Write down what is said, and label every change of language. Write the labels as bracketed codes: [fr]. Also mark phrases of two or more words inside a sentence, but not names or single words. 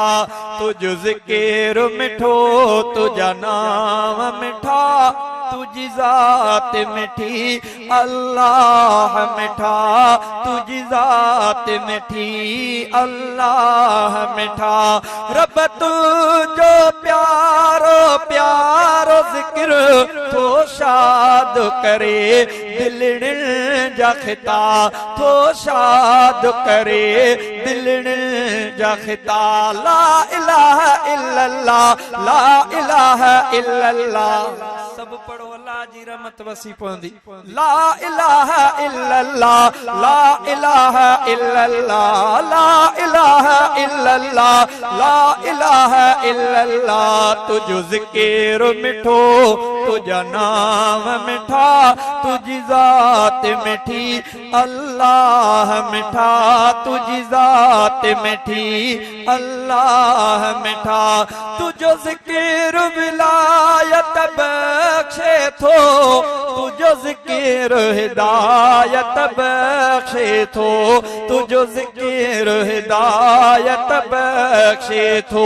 [sd] तुझ ज़िक्र मिठो, तुझा नाम मिठा, तुझी ज़ात मिठी अल्लाह मिठा, तुझी ज़ात मिठी अल्लाह मिठा। रब तुझो प्यारो प्यारो ज़िक्र थो शाद करे दिलण जा ख़िता, थो शाद करे दिलण जा ख़िता। [ar] لا إله إلا الله، لا إله إلا الله. [sd] सब पढ़ो अल्लाह जी रहमत वसी पवंदी। [ar] لا إله إلا الله، لا إله إلا الله، لا إله إلا الله، لا إله إلا الله. [sd] तुझो ज़िक्र मिठो, तुझा नाम मिठा, तुझी ज़ात मिठी अल्लाह मिठा, तुझी ज़ात मिठी अल्लाह मिठा। तुझो ज़िक्र विलायत बख्शे थो, तुझो ज़िक्र हिदायत बख्शे थो, तुझो ज़िक्र हिदायत बख्शे थो।